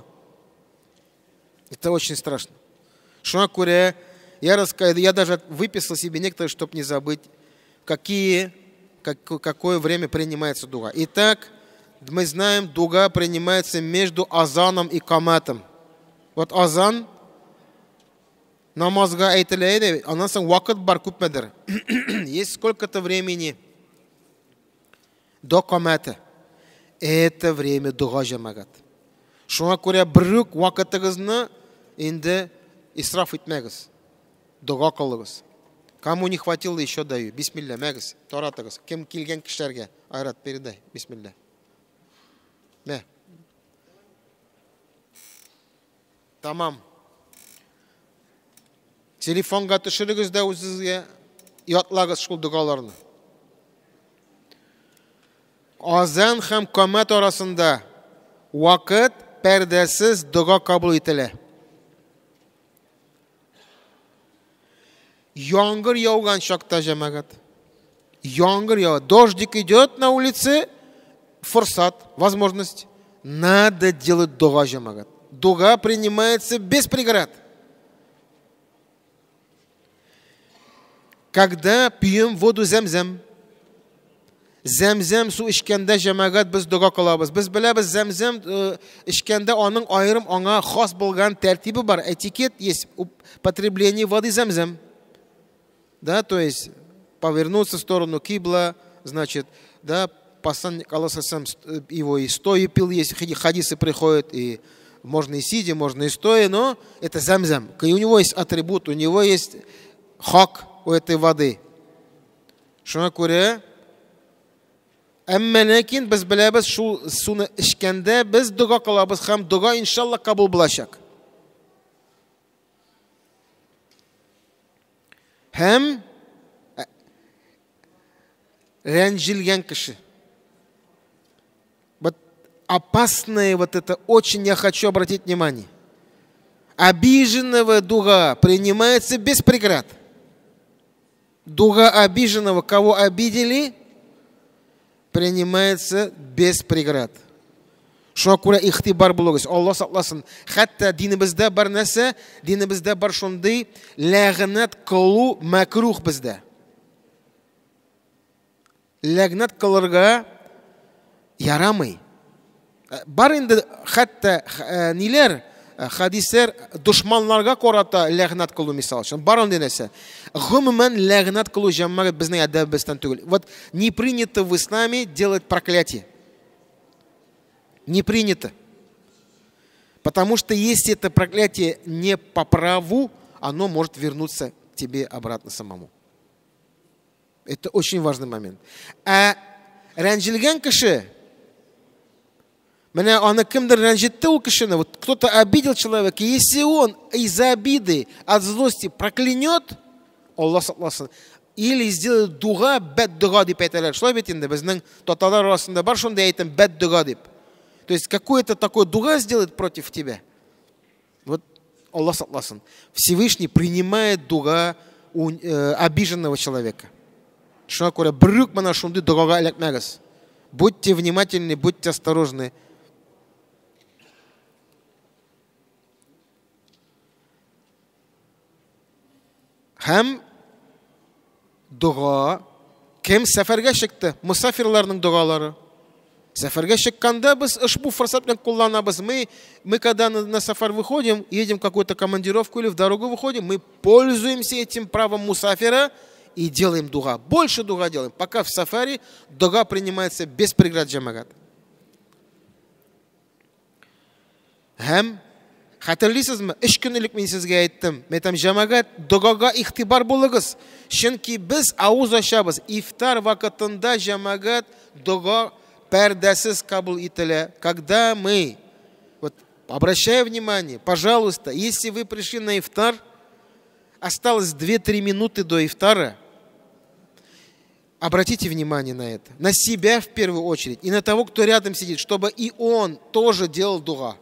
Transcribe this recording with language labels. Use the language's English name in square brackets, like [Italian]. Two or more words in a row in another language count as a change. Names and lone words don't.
[Russian] Это очень страшно. Шуакуре, я даже выписал себе некоторые, чтобы не забыть, какое время принимается дуга. Итак, мы знаем, дуга принимается между азаном и каматом. [Tatar] Вот азан, намазга әйтеләйді, анан соң вакыт бар күпмедер. [Russian] Есть сколько-то времени до камата. Это время дуга жамагат. [Tatar] Шуңа күрә бирүк вакытыгызны инде исраф итмәгез. Дуга кылыгыз. [Russian] Кому не хватило, еще даю. [Tatar] Бисмилля, мәгез, таратыгыз. Кем килгән кешеләргә айрат передай. Бисмилля. Мә. Тамам. Телефонга төшерегез дә үзегезгә ятлагыз шул дугаларны. Азан һәм камат арасында вакыт пәрдәсез дуга кабул ителә. Яңгыр яуган шакта җәмәгать. Яңгыр ява. [Russian] Дождик идет на улице, форсат, возможность. Надо делать дуга җәмәгать. Дуга принимается без преград. Когда пьем воду [Tatar] зәмзәм, зәмзәм су эчкәндә җәмәгать без дуга кылабыз. Без беләбез, зәмзәм эчкәндә аның аерым аңа хас булган тәртибе бар. [Russian] Этикет есть употребление воды зәмзәм. Да, то есть повернуться в сторону кибла, значит, да, посланник Аллаха сам его и стоя пил, есть хадисы приходят, и можно и сидя, можно и стоя, но это зәмзәм. У него есть атрибут, у него есть хак у этой воды. [Tatar] Шуңа күрә, әмма ләкин без беләбез, шул суны эчкәндә без дуга кылабыз һәм дуга иншалла кабул булачак. Һәм рәнҗелгән кеше. [Russian] опасное вот это, очень я хочу обратить внимание. Обиженного дуга принимается без преград. Дуга обиженного, кого обидели, принимается без преград. [Tatar] Шуңа күрә ихтибар булыгыз. Алла сакласын. Хәтта динебездә бар нәрсә, динебездә бар шундый ләгънәт кылу макрух бездә. Ләгънәт кылырга ярамый. Бар инде хәтта ниләр, хадисләр душманларга карата ләгънәт кылу мисал өчен. Бар андый нәрсә. Гомумән ләгънәт кылу җәмәгать безнең әдәбебездән түгел. [Russian] Вот не принято в исламе делать проклятие. Не принято. Потому что если это проклятие не по праву, оно может вернуться к тебе обратно самому. Это очень важный момент. [Tatar] А рәнҗелгән кеше, менә аны кемдер рәнҗетте ул кешене, [Russian] вот кто-то обидел человека, если он из-за обиды, от злости проклянет, [Tatar] Аллах сакласын, [Russian] или сделает дуга, [Tatar] бәд-дуга дип әйтәләр. Шулай бит инде безнең татарлар арасында бар шундай әйтем, бәд-дуга дип. [Russian] То есть какой-то такой дуга сделает против тебя. [Tatar] Вот Аллах сакласын. [Russian] Всевышний принимает дуга обиженного человека. [Tatar] Шуңа күрә бер үк менә шундый дугага эләкмәгез. [Russian] Будьте внимательны, будьте осторожны. [Tatar] Һәм дуга кем сәфәргә чыкты? Мусафирларның дугалары. Сафарга шикканда біз ушбу форсат белән кулланабыз. [Russian] Мы когда на сафар выходим, едем в какую-то командировку или в дорогу выходим, мы пользуемся этим правом мусафира и делаем дуга. Больше дуга делаем. Пока в сафари дуга принимается без преград җәмәгать. [Tatar] Һәм хәтерлисезме? 3 көн элек мин сезгә әйттем. Мен әйтәм, җәмәгать, дугага игътибар булыгыз. Чөнки біз авыз ачабыз. Ифтар вакытында җәмәгать дуга пәрдәсез кабул ителә. [Russian] Когда мы, вот, обращаю внимание, пожалуйста, если вы пришли на ифтар, осталось 2-3 минуты до ифтара, обратите внимание на это. На себя в первую очередь и на того, кто рядом сидит, чтобы и он тоже делал дуга.